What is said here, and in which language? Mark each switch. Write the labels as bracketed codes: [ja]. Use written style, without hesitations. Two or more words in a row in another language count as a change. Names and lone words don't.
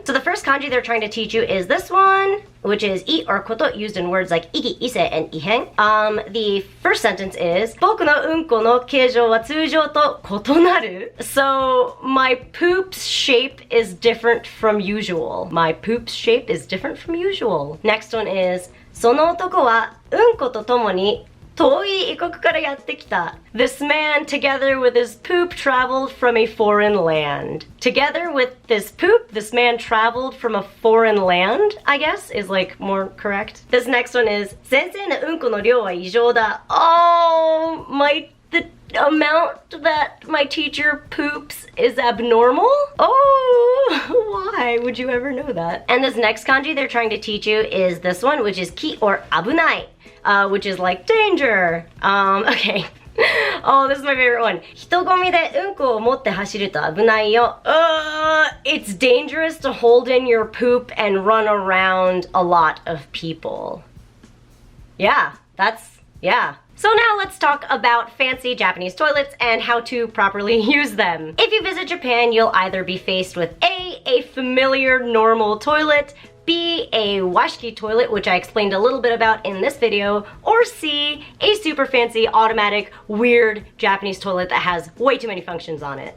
[en] So the first kanji they're trying to teach you is this one, which is I or koto, used in words like iki, ise, and ihen. [ja] The first sentence is 僕のうんこの形状は通常と異なる. [en] So my poop's shape is different from usual. My poop's shape is different from usual. [ja] Next one is その男はうんこと共に遠い異国からやって来た. [en] This man, together with his poop, traveled from a foreign land. Together with this poop, this man traveled from a foreign land, I guess, is like more correct. [ja] This next one is 先生のうんこの量は異常だ. [en] Oh, the amount that my teacher poops is abnormal? Oh, why would you ever know that? And this next kanji they're trying to teach you is this one, which is ki or abunai, which is like danger. Okay. Oh, this is my favorite one. [ja] 人混みでうんこを持って走ると危ないよ. [en] It's dangerous to hold in your poop and run around a lot of people. Yeah, yeah. So now let's talk about fancy Japanese toilets and how to properly use them. If you visit Japan, you'll either be faced with a familiar normal toilet, B, a washiki toilet, which I explained a little bit about in this video, or C, a super fancy, automatic, weird Japanese toilet that has way too many functions on it.